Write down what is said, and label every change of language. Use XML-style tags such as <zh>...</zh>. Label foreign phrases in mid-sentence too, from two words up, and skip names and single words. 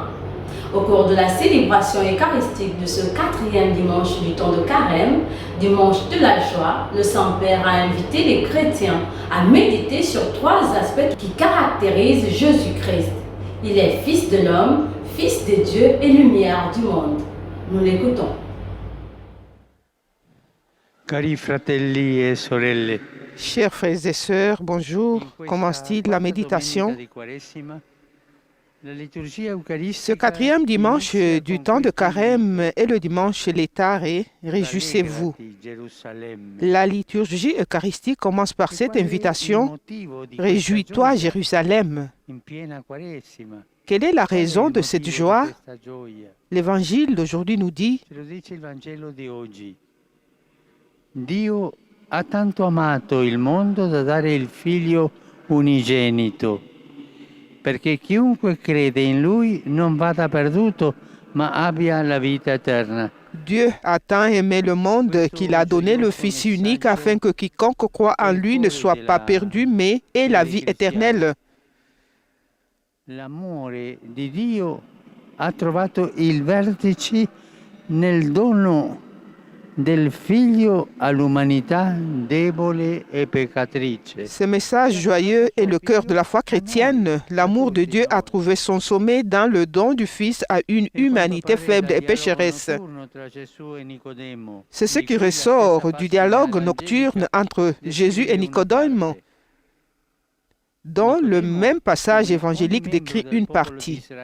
<fr>Au cours de la célébration eucharistique de ce 4e dimanche du temps de Carême, dimanche de la joie, le Saint-Père a invité les chrétiens à méditer sur 3 aspects qui caractérisent Jésus-Christ. Il est Fils de l'homme, Fils de Dieu et lumière du monde. Nous l'écoutons.</fr> <it>Cari fratelli e sorelle,</it> <fr>Chers frères et sœurs, bonjour. Commence-t-il la méditation? Ce 4e dimanche du temps de Carême est le dimanche Létare, réjouissez-vous. La liturgie eucharistique commence par cette invitation, réjouis-toi Jérusalem. Quelle est la raison de cette joie? L'évangile d'aujourd'hui nous dit:</fr> <it>Dio ha tanto amato il mondo da dare il figlio unigenito, perché chiunque crede in lui non vada perduto, ma abbia la vita eterna.</it> <fr>Dieu a tant aimé le monde qu'il a donné le Fils unique afin que quiconque croit en lui ne soit pas perdu, mais ait la vie éternelle.</fr> <it>L'amore di Dio ha trovato il vertice nel dono del figlio all'umanità debole e peccatrice.</it> <fr>Ce message joyeux est le cœur de la foi chrétienne. L'amour de Dieu a trouvé son sommet dans le don du Fils à une humanité faible et pécheresse. C'est ce qui ressort du dialogue nocturne entre Jésus et Nicodème, dont le même passage évangélique décrit une partie.</fr>